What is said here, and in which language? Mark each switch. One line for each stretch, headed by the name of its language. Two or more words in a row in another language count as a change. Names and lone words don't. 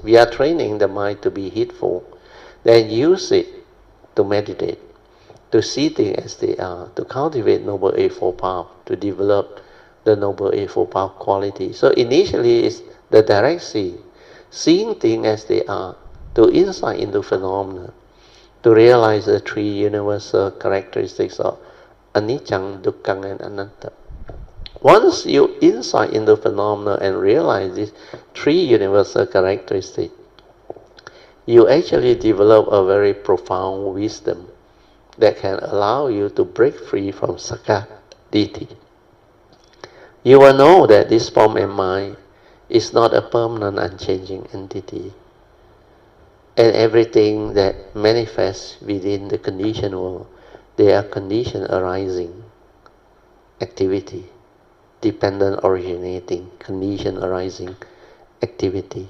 English: We are training the mind to be heedful, then use it to meditate, to see things as they are, to cultivate Noble Eightfold Path, to develop the Noble Eightfold Path quality. So initially it's the direct seeing things as they are, to insight into phenomena, to realize the three universal characteristics of
Pali: anicca, dukkha,
English: and anatta. Once you insight into phenomena and realize these three universal characteristics, you actually develop a very profound wisdom that can allow you to break free from
Pali: sakkaya ditthi.
English: You will know that this form and mind is not a permanent, unchanging entity, and everything that manifests within the conditioned world, they are conditioned arising activity, dependent originating, condition arising activity.